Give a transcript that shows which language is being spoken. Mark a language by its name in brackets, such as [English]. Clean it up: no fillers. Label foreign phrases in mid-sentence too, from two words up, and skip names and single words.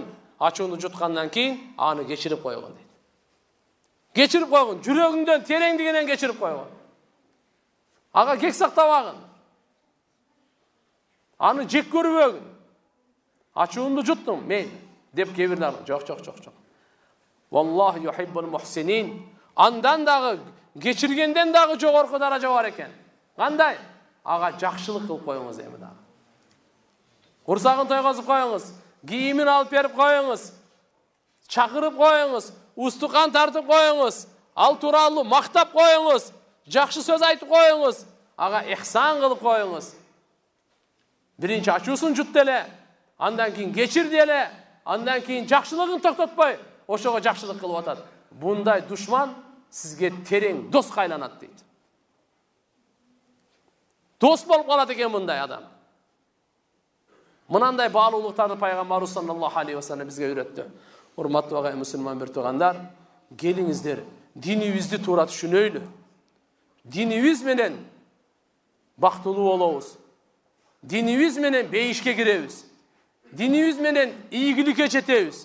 [Kyrgyz] Ачууңду жуткандан кийин аны кечирип койгон дейт. Кечирип койгон, жүрөгүңдөн тереңдигинен кечирип койгон. Ага кек сактабагын. Аны жек көрбөгүн. Ачууңду жуттум, мен деп кебирлер. Жок. [Arabic] والله يحب المحسنين. [Kyrgyz] Андан дагы, кечиргенден дагы жогорку даража бар экен. Кандай? Ага жакшылык кылып коюңуз эми дагы. Курсагын тойгозуп коюңуз, кийимин алып берип коюңуз, чакырып коюңуз, устукан тартып коюңуз, ал тууралуу мактап коюңуз, жакшы сөз айтып коюңуз, ага ихсан кылып коюңуз. Биринчи ачуусун жут деле, андан кийин кечир деле, андан кийин жакшылыгын токтотпой, ошого жакшылык кылып атат. Bunday düşman sizge tereң дос кайланат дейт. Дос болуп калат экен мындай адам. Мынандай баалуулуктарды пайгамбарыбыз [Arabic] صلى الله عليه وسلم [Kyrgyz] бизге үйрөттү. Урматтуу агай мусулман бир туугандар, келиңиздер, динибизди туура түшүнөйлү. Динибиз менен бактылуу болобуз. Динибиз менен бейишке киребиз. Динибиз менен ийгиликке жетебиз.